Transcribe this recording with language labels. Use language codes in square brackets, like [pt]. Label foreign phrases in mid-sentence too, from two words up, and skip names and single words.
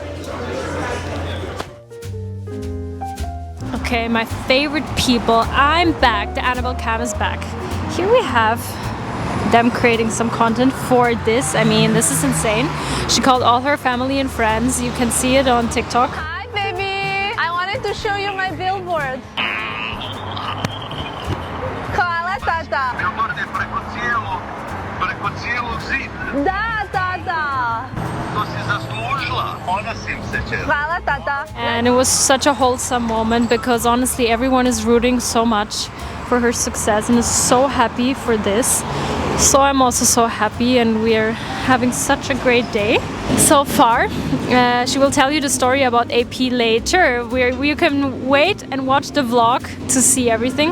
[en] Okay, my favorite people. I'm back. The Annabelle cam is back. Here we have them creating some content for this. I mean, this is insane. She called all her family and friends. You can see it on TikTok. Hi, baby! I wanted to show you my billboard. [hr] Hvala, tata! Billboard je preko cijelog zida. Da, tata! To si zaslužila. Ponosim se, čer. Hvala, tata! [en] And it was such a wholesome moment because honestly everyone is rooting so much for her success and is so happy for this. So I'm also so happy and we're having such a great day so far. She will tell you the story about AP later, where you can wait and watch the vlog to see everything.